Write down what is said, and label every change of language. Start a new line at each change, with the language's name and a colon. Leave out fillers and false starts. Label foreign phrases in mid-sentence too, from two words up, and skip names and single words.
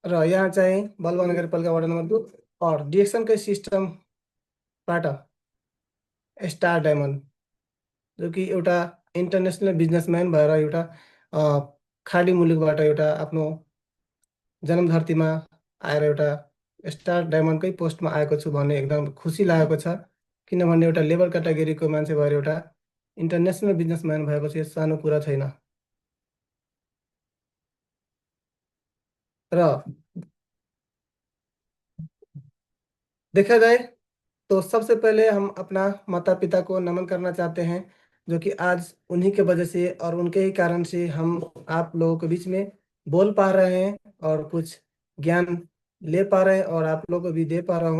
Nepali: र यहाँ चाहिँ बलुवा नगरपालिका
English: ward number
Nepali: 2 और डिएक्सनकै सिस्टमबाट स्टार डायमन्ड, जो कि एउटा
English: international businessman
Nepali: भएर एउटा खाडी मुलुकबाट एउटा आफ्नो जन्मधरतीमा आएर एउटा स्टार डायमन्डकै पोस्टमा आएको छु भन्ने एकदम खुसी लागेको छ। किनभने एउटा
English: labour category
Nepali: मान्छे भएर एउटा
English: international businessman
Nepali: भएपछि यो सानो कुरा छैन।
Hindi: र देखा जाए तो सबसे पहले हम अपना माता पिता को नमन करना चाहते हैं, जो कि आज उन्हीं के वजह से और उनके ही कारण से हम आप लोगों के बीच में बोल पा रहे हैं और कुछ ज्ञान ले पा रहे हैं और आप लोगों को भी दे पा रहा हूँ।